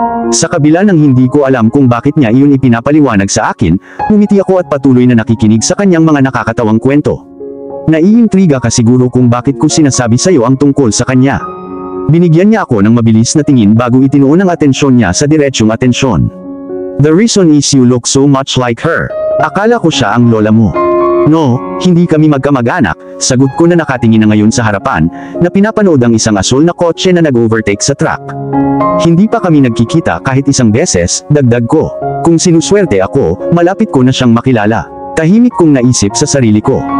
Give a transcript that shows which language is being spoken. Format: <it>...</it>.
<tl>Sa kabila ng hindi ko alam kung bakit niya iyon ipinapaliwanag sa akin, ngumiti ako at patuloy na nakikinig sa kanyang mga nakakatawang kwento. Naiintriga ka siguro kung bakit ko sinasabi sa iyo ang tungkol sa kanya. Binigyan niya ako ng mabilis na tingin bago itinuon ang atensyon niya sa diretsyong atensyon.</tl> <en>The reason is you look so much like her.</en> <tl>Akala ko siya ang lola mo. No, hindi kami magkamag-anak, sagot ko na nakatingin na ngayon sa harapan, na pinapanood ang isang asul na kotse na nag-overtake sa truck. Hindi pa kami nagkikita kahit isang beses, dagdag ko. Kung sinuswerte ako, malapit ko na siyang makilala. Tahimik kong naisip sa sarili ko.</tl>